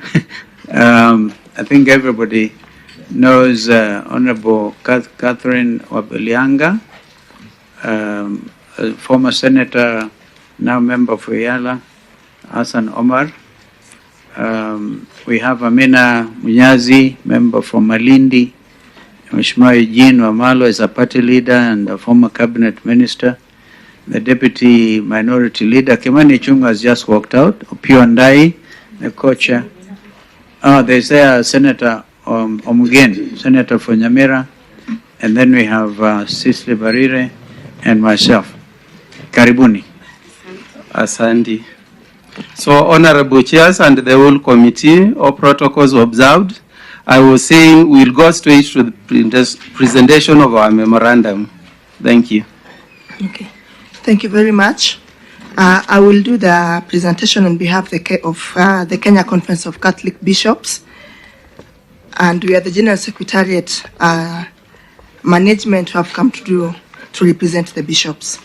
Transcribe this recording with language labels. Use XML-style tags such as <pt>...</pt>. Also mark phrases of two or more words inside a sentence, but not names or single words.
<en>I think everybody knows Honorable Catherine Wabelianga, a former senator, now member for Yala, Hassan Omar. We have Amina Munyazi, member from Malindi. Mheshimiwa Eugene Wamalo is a party leader and a former cabinet minister. The deputy minority leader, Kimani Ichung'wah, has just walked out. Opiyo Ndai, the co-chair. There's Senator Omugen, senator for Nyamira. And then we have Cicely Barire and myself.</en> <sw>Karibuni. Asante.</sw> <en>So, honorable chairs and the whole committee, all protocols observed. I was saying we'll go straight to the presentation of our memorandum. Thank you. Okay. Thank you very much. I will do the presentation on behalf of the Kenya Conference of Catholic Bishops, and we are the General Secretariat management who have come to represent the bishops.</en>